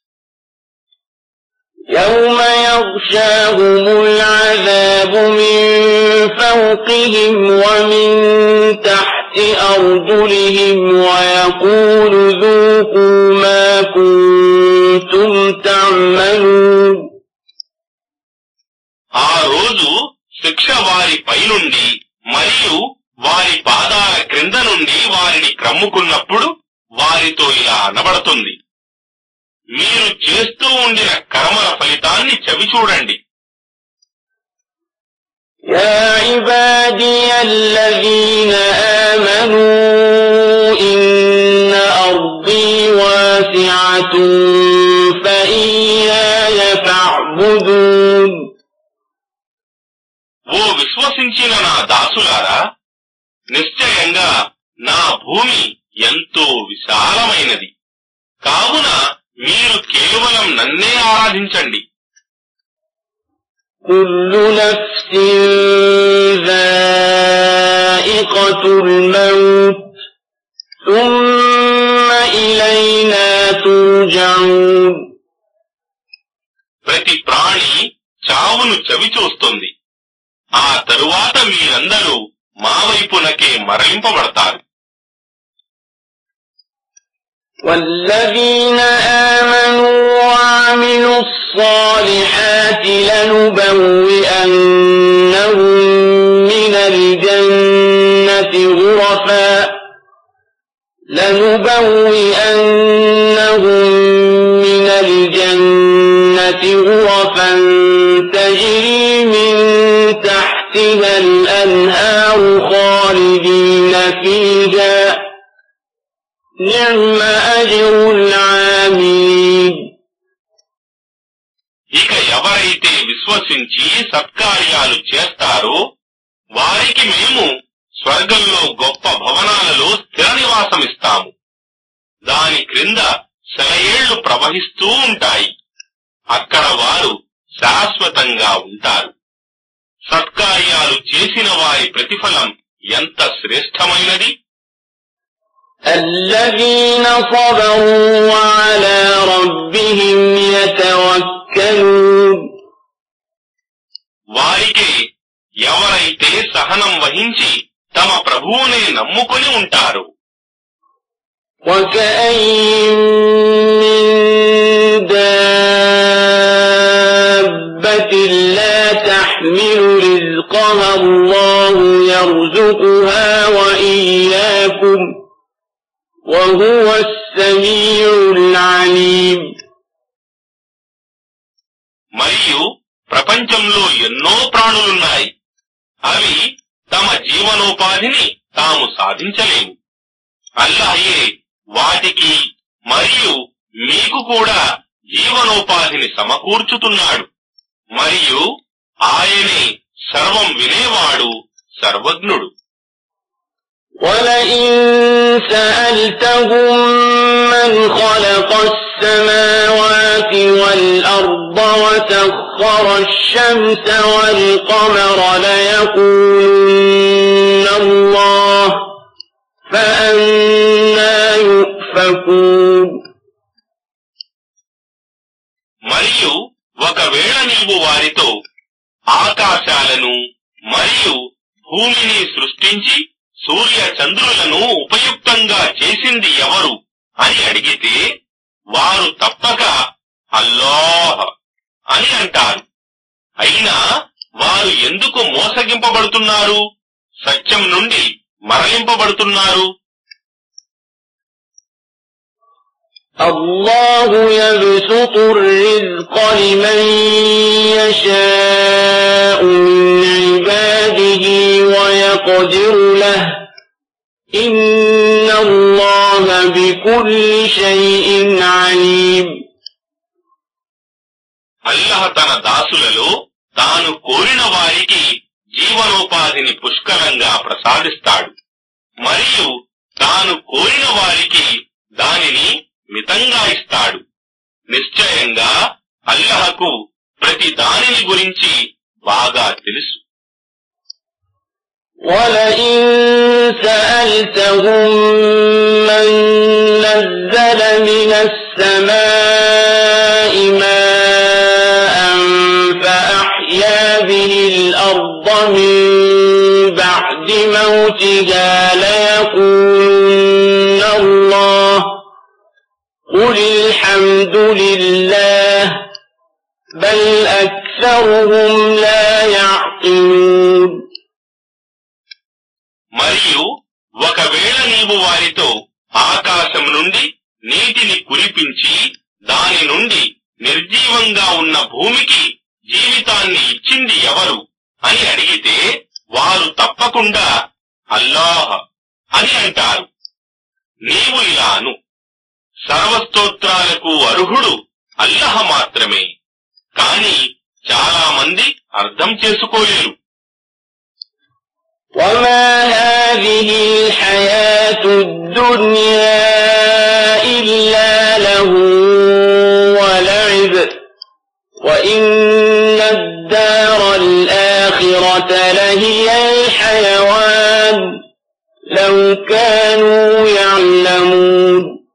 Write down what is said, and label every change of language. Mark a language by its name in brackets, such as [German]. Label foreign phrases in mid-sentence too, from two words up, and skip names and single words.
[Arabic] يوم يغشاهم العذاب من فوقهم ومن تحت أرجلهم ويقول ذوقوا ما كنتم تعملون [Telugu] ఆ రోజు శిక్ష వారి పైనుండి మరియు వారి పాదాల క్రింద నుండి వారిని క్రమ్ముకున్నప్పుడు వారితో ఇలా అనబడుతుంది, మీరు చేస్తూ ఉండిన కర్మల ఫలితాన్ని చవిచూడండి. [Arabic] يا عبادي الذين آمنوا إن أرضي واسعة فإياي فاعبدون [Telugu] ఓ విశ్వసించిన నా దాసులారా, నిశ్చయంగా నా భూమి ఎంతో విశాలమైనది, కావున మీరు కేవలం నన్నే ఆరాధించండి. [Arabic] كل نفس ذائقة الموت ثم إلينا ترجعون [Telugu] ప్రతి ప్రాణి చావును చవిచూస్తుంది, ఆ తరువాత మీరందరూ మా వైపునకే మరలింపబడతారు. [Arabic] والذين آمنوا وعملوا الصالحات لنبوئنهم من الجنة غرفا تجري من تحتها الأنهار خالدين فيها نعم أجر العاملين. [Telugu] ఇక ఎవరైతే విశ్వసించి సత్కార్యాలు చేస్తారో వారికి మేము స్వర్గంలో గొప్ప భవనాలలో స్థిర నివాసమిస్తాము. దాని క్రింద సెలయేళ్లు ప్రవహిస్తూ ఉంటాయి, అక్కడ వారు శాశ్వతంగా ఉంటారు. సత్కార్యాలు చేసిన వారి ప్రతిఫలం ఎంత శ్రేష్టమైనది. [Arabic] الذين صبروا وعلى ربهم يتوكلون [Telugu] వారికే ఎవరైతే సహనం వహించి తమ ప్రభువునే నమ్ముకొని ఉంటారు. [Arabic] وكأين من دابة لا تحمل رزقها الله يرزقها وإياكم وهو السميع العليم. [Telugu] మరియు ప్రపంచంలో ఎన్నో ప్రాణులున్నాయి, అవి తమ జీవనోపాధిని తాము సాధించలేవు. అల్లాహే వాటికి మరియు మీకు కూడా జీవనోపాధిని సమకూర్చుతున్నాడు, మరియు ఆయనే సర్వం వినేవాడు, సర్వజ్ఞుడు. [Arabic] وَلَئِن سَأَلْتَهُم مَّنْ خَلَقَ السَّمَاوَاتِ وَالْأَرْضَ وَسَخَّرَ الشَّمْسَ وَالْقَمَرَ لَيَقُولُنَّ اللَّهُ فَأَنَّىٰ يُؤْفَكُونَ. [Telugu] మరియు ఒకవేళ నీవు వారితో ఆకాశాలను మరియు భూమిని సృష్టించి సూర్య చంద్రులను ఉపయుక్తంగా చేసింది ఎవరు అని అడిగితే వారు తప్పక అల్లాహ్ అని అంటారు. అయినా వారు ఎందుకు మోసగింపబడుతున్నారు, సత్యం నుండి మరలింపబడుతున్నారు? [Arabic] الله يبسط الرزق لمن يشاء من عباده ويقدر له إن الله بكل شيء عليم. [Telugu] అల్లాహ్ తన దాసులలో తాను కోరిన వారికి జీవనోపాధిని పుష్కలంగా ప్రసాదిస్తాడు, మరియు తాను కోరిన వారికి దానిని మితంగా ఇస్తాడు. నిశ్చయంగా అల్లాహకు ప్రతి దానిని గురించి బాగా తెలుసు. [Arabic] وَلَئِن سَأَلْتَهُم مَّن نَّزَّلَ مِنَ السَّمَاءِ مَاءً فَأَحْيَا بِهِ الْأَرْضَ مِن بَعْدِ مَوْتِهَا لَيَقُولُنَّ اللَّهُ قُلِ الْحَمْدُ لِلَّهِ بَلْ أَكْثَرُهُمْ لَا يَعْقِلُونَ. [Telugu] మరియు ఒకవేళ నీవు వారితో ఆకాశం నుండి నీటిని కురిపించి దాని నుండి నిర్జీవంగా ఉన్న భూమికి జీవితాన్ని ఇచ్చింది ఎవరు అని అడిగితే వారు తప్పకుండా అల్లాహ్ అని అంటారు. నీవు ఇలా అను, సర్వస్తోత్రాలకు అర్హుడు అల్లాహ్ మాత్రమే. కాని చాలా మంది అర్థం చేసుకోలేరు. [Arabic] وَمَا هَٰذِهِ الْحَيَاةُ الدُّنْيَا إِلَّا لَهْوٌ وَلَعِبٌ وَإِنَّ الدَّارَ الْآخِرَةَ لَهِيَ الْحَيَوَانُ لَوْ كَانُوا يَعْلَمُونَ.